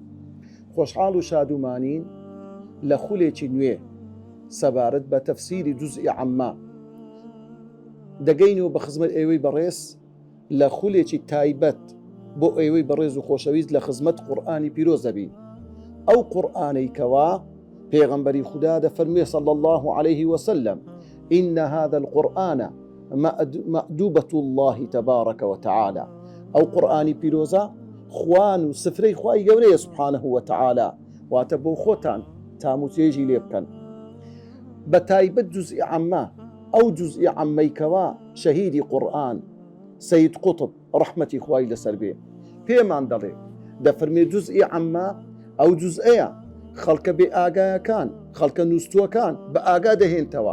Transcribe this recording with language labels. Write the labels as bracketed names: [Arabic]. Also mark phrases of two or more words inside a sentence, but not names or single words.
[Central Kurdish] خۆشحاڵ و شادومانین لە خولێکی نوێ سەبارەت بە تەفسیری جوزئی عەممە دەگەینەوە بە خزمەت ئێوەی بەڕێز لە خولێکی تایبەت بۆ ئێوەی بەڕێز و خۆشەویست لە خزمەت قورئانی پیرۆز دەبین. ئەو قورئانەی کەوا پێغەمبەری خوددا دەفەرموێ [Arabic] صلی الله عليه وسلم إن هذا القرآن مأدوبة الله تبارك وتعالى. [Central Kurdish] أو قرآنی پیرۆزە خوان و سفرەی خوای گەورەیە [Arabic] سبحانه وتعالى، [Central Kurdish] واتە بۆ خۆتان تاموچێژی لێ بکەن. بە تایبەت جوزئی عەممە، ئەو جوزئی عەممەی کەوا شەهیدی قورئان سەید قوتب ڕەحمەتی خوای لەسەر بێ پێمان دەڵێ، دەفەرمێ جوزئی عەممە ئەو جوزئەیە خەڵکە بێ ئاگایەکان، خەڵکە نووستووەکان بە ئاگا دەهێنتەوە.